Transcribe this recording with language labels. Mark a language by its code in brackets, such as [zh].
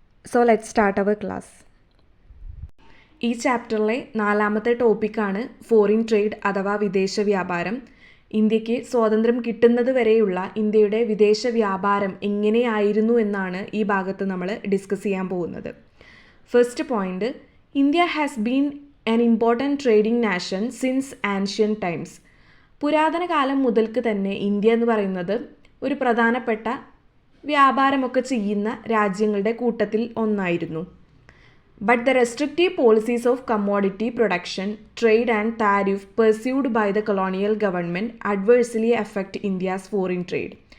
[en] So let start our class. [ml] ഈ ചാപ്റ്ററിലെ 4ാമത്തെ ടോപ്പിക്കാണ് foreign trade അഥവാ വിദേശ വ്യാപാരം. ഇന്ത്യക്ക് സ്വാതന്ത്ര്യം കിട്ടുന്നത് വരെയുള്ള ഇന്ത്യയുടെ വിദേശ വ്യാപാരം എങ്ങനെയായിരുന്നു എന്നാണ് ഈ ഭാഗത്ത് നമ്മൾ ഡിസ്കസ് ചെയ്യാൻ പോകുന്നത്. [en] First point, India has been an important trading nation since ancient times. [ml] പുരാതന കാലം മുതൽക്ക് തന്നെ ഇന്ത്യ എന്ന് പറയുന്നത് ഒരു പ്രധാനപ്പെട്ട വ്യാപാരമൊക്കെ ചെയ്യുന്ന രാജ്യങ്ങളുടെ കൂട്ടത്തിൽ ഒന്നായിരുന്നു. [en] But the restrictive policies of commodity production, trade and tariff pursued by the colonial government adversely affect India's foreign trade.